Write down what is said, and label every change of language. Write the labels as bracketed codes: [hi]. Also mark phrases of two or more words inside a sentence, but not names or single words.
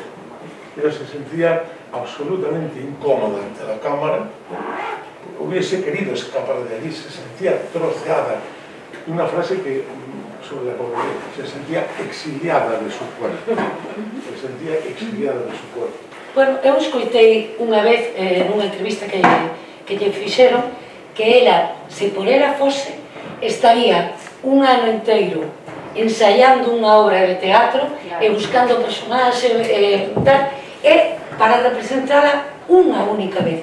[es] Ella se sentía absolutamente incómoda ante la cámara, hubiese querido escapar de allí, se sentía troceada. Una frase que, sobre la pobreza, se sentía exiliada de su cuerpo. Se sentía exiliada de su cuerpo. Bueno, [gl] eu escoitei unha vez nunha entrevista que lle fixeron que ela, se por ela fose, estaría un ano inteiro ensaiando unha obra de teatro e buscando personaxe tal, e para representala unha única vez.